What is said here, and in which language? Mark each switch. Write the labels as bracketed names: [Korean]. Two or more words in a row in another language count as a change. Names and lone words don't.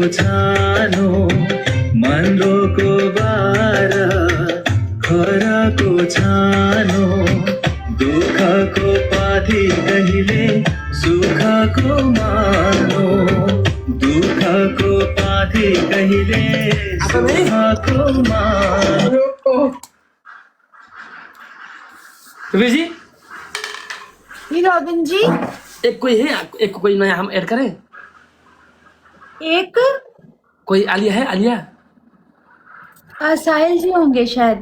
[Nepali] सानो मनरोको बार खराको छानो दुःखको पाथी कहिले सुखको मानो दुःखको पाथी कहिले सुखको मानो। [Hindi] रूबी जी ये रॉबिन जी एक कोई है, एक कोई नया हम ऐड करें? एक कोई आलिया है? आलिया साहिल जी होंगे शायद।